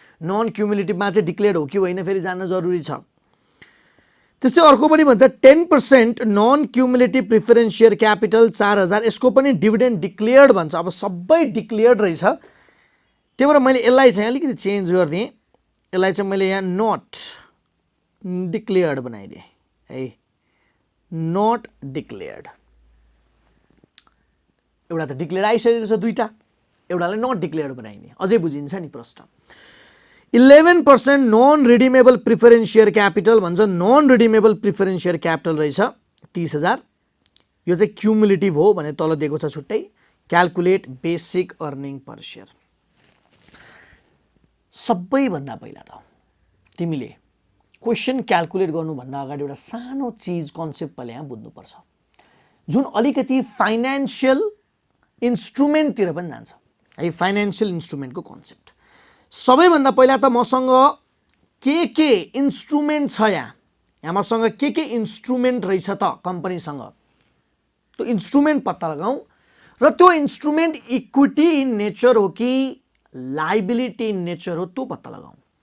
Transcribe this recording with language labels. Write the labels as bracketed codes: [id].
[ne] Non क्युमुलेटिभमा चाहिँ declared हो कि होइन फेरि जान्न जरुरी छ। त्यस्तै अर्को पनि भन्छ 10% non cumulative preference share capital 4000, यसको पनि डिभिडेन्ड डिक्लेयर्ड भन्छ। अब सबै डिक्लेयर्ड रहेछ, त्यही भएर मैले यसलाई चाहिँ अलिकति चेन्ज गरिदिएँ। यसलाई चाहिँ मैले यहाँ [en] not declared [ne] बनाइदिएँ है, नट डिक्लेयर्ड। एउटा त डिक्लेयर्ड आइसकेको छ दुईटा, एउटालाई [en] not declared [ne] बनाइदिएँ, अझै बुझिन्छ नि प्रश्न। 11% non redeemable preference share capital भन्छ। Non redeemable preference share capital रहेछ 30,000। यो चाहिँ क्युमुलेटिभ हो भने तल दिएको छ छुट्टै। [en] Calculate basic earning per share. [ne] सबैभन्दा पहिला त तिमीले क्वेसन क्याल्कुलेट गर्नुभन्दा अगाडि एउटा सानो चिज कन्सेप्ट पहिला यहाँ बुझ्नुपर्छ, जुन अलिकति फाइनेन्सियल इन्स्ट्रुमेन्टतिर पनि जान्छ है। फाइनेन्सियल इन्स्ट्रुमेन्टको कन्सेप्ट सबैभन्दा पहिला त मसँग के इन्स्ट्रुमेन्ट छ, यहाँ मसँग के इन्स्ट्रुमेन्ट रहेछ त कम्पनीसँग, त्यो इन्स्ट्रुमेन्ट पत्ता लगाऊ र त्यो इन्स्ट्रुमेन्ट [en] equity in nature [ne] हो कि [en] liability in nature [ne] हो त्यो पत्ता लगाऊ।